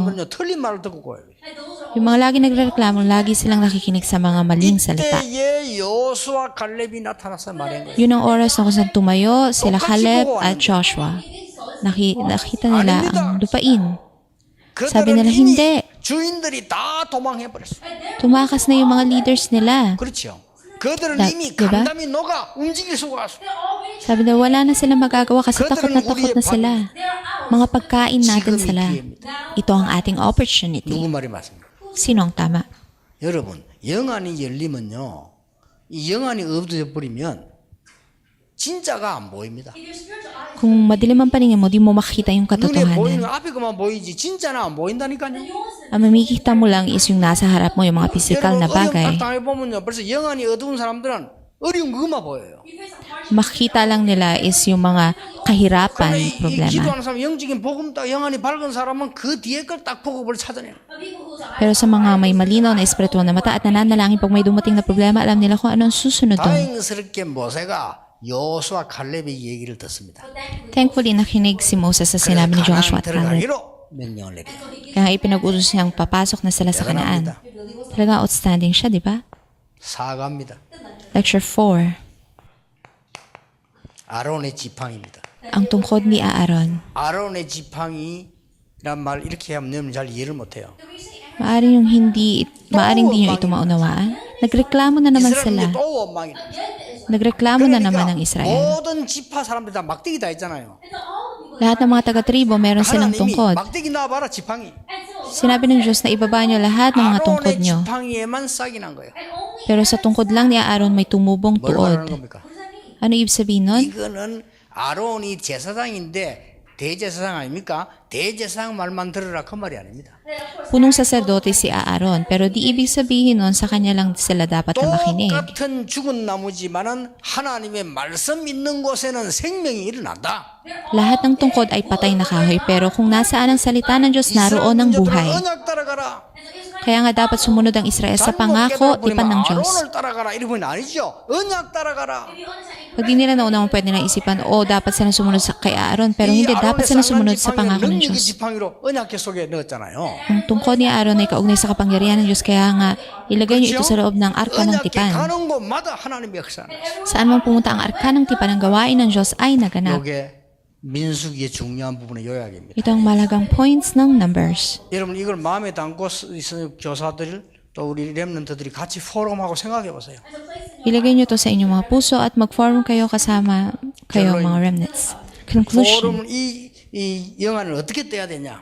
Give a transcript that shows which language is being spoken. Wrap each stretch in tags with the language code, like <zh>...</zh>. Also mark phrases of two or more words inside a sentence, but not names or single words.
<ko>사람들은요 틀린 말을 듣고 가요.</ko> <tl>Yung mga lagi nagreklamo, lagi silang nakikinig sa mga maling salita.</tl> <ko>이때에 여호수아 갈렙이 나타나서 말한 거예요.</ko> <tl>Yun ang oras na kung saan tumayo sila Caleb at Joshua. Nakita nila ang lupain. Sabi</tl> <ko>그들은</ko> <tl>nila,</tl> <ko>이미</ko> <tl>hindi.</tl> <ko>주인들이 다 도망해 버렸어.</ko> <tl>Tumakas na yung mga leaders nila.</tl> <ko>그렇죠. 그들은 이미</ko> <tl>diba?</tl> <ko>감담이 녹아 움직일 수가 없어.</ko> <tl>Sabi na wala na silang magagawa kasi takot na sila. Mga pagkain natin sila. Ito ang ating opportunity.</tl> <ko>누구 말이 맞습니까?</ko> <tl>Sino ang tama?</tl> <ko>여러분 영안이 열리면요 이 영안이 없어져 버리면 진짜가 안 보입니다.</ko> <tl>Kung madilim ang paningin mo, di mo makikita yung</tl> <ko>눈에 보이는</ko> <tl>katotohanan.</tl> <ko>거 앞에 것만 보이지 진짜는 안 보인다니까요.</ko> <tl>Ang mamikita mo lang is yung nasa harap mo, yung mga physical na</tl> <ko>여러분 어려움</ko> <tl>bagay.</tl> <ko>딱 당해보면요. 벌써 영안이 어두운 사람들은 어려운 그것만 보여요.</ko> <tl>Makikita lang nila is yung mga kahirapan,</tl> <ko>그런데 이</ko> <tl>problema.</tl> <ko>기도하는 사람, 영적인 복음 딱 영안이 밝은 사람은 그 뒤에 걸 딱 보고 그걸 찾아내요.</ko> <tl>Pero sa mga may malinaw na espiritual na mata at nananalangin pag may dumating na problema, alam nila kung anong susunod doon.</tl> <ko>다행스럽게 모세가 여호수아 칼렙의 얘기를 듣습니다.</ko> <tl>Thankfully, nakinig si Moses sa sinabi ni Joshua at Caleb.</tl> <ko>들어가기로 명령을 내립니다.</ko> <tl>Kaya pinag-utos niyang papasok na sila sa Kanaan. Talaga outstanding siya, di ba?</tl> <ko>사과입니다.</ko> <tl>Lecture 4.</tl> <ko>아론의 지팡이입니다.</ko> <tl>Ang tungkod ni Aaron.</tl> <ko>아론의 지팡이란 말 이렇게 하면 여러분 잘 이해를 못해요.</ko> <tl>Maaring hindi nyo ito maunawaan. Nagreklamo na naman</tl> <ko>이스라엘은</ko> <tl>sila.</tl> <ko>또 원망이다.</ko> <tl>Nagreklamo na naman ang Israel.</tl> <ko>모든 지파 사람들이 다 막대기 다 했잖아요.</ko> <tl>Lahat ng mga taga-tribo meron silang</tl> <ko>하나님이</ko> <tl>tungkod.</tl> <ko>막대기 놔봐라 지팡이.</ko> <tl>Sinabi ng Diyos na ibaba nyo lahat ng mga tungkod</tl> <ko>아론의</ko> <tl>nyo.</tl> <ko>지팡이에만 싹이 난 거예요.</ko> <tl>Pero sa tungkod lang ni Aaron may tumubong</tl> <ko>뭘 말하는</ko> <tl>tuod.</tl> <ko>겁니까?</ko> <tl>Ano ibig sabihin nun?</tl> <ko>이거는 아론이 제사장인데 대제사장 아닙니까? 대제사장 말만 들으라 그 말이 아닙니다.</ko> <tl>Punong saserdote si Aaron, pero di ibig sabihin nun sa kanya lang sila dapat na makinig.</tl> <ko>똑같은 죽은 나무지만은 하나님의 말씀 있는 곳에는 생명이 일어난다.</ko> <tl>Lahat ng tungkod ay patay na kahoy, pero kung nasaan ang salita ng Diyos, naroon ang buhay.</tl> <ko>언약 따라가라.</ko> <tl>Kaya nga dapat sumunod ang Israel sa pangako, tipan ng Diyos.</tl> <ko>아론을 따라가라 이러면 아니죠. 언약 따라가라.</ko> <tl>Pag di nila naunawang pwede na isipan, dapat sila sumunod kay Aaron, pero hindi, dapat sila sumunod sa pangako ng</tl> <ko>능력의</ko> <tl>Diyos.</tl> <ko>지팡이로 언약궤 속에 넣었잖아요.</ko> <tl>Ang tungkod ni Aaron ay kaugnay sa kapangyarihan ng Diyos, kaya nga ilagay niyo ito sa loob ng arka ng</tl> <ko>언약궤</ko> <tl>tipan.</tl> <ko>가는 곳마다 하나님의 역사는</ko> <tl>Saan man pumunta ang arka ng tipan, ang gawain ng Diyos ay naganap.</tl> <ko>이게 민수기의 중요한 부분의 요약입니다.</ko> <tl>Ito ang malagang points ng Numbers.</tl> <ko>여러분 이걸 마음에 담고 있는 교사들 또 우리 렘넌트들이 같이 포럼하고 생각해 보세요.</ko> <tl>Ilagay niyo to sa inyong mga puso at mag-form kayo kasama kayo mga remnants. Conclusion.</tl> <ko>포럼은 이 영안을 어떻게 떼야 되냐?</ko>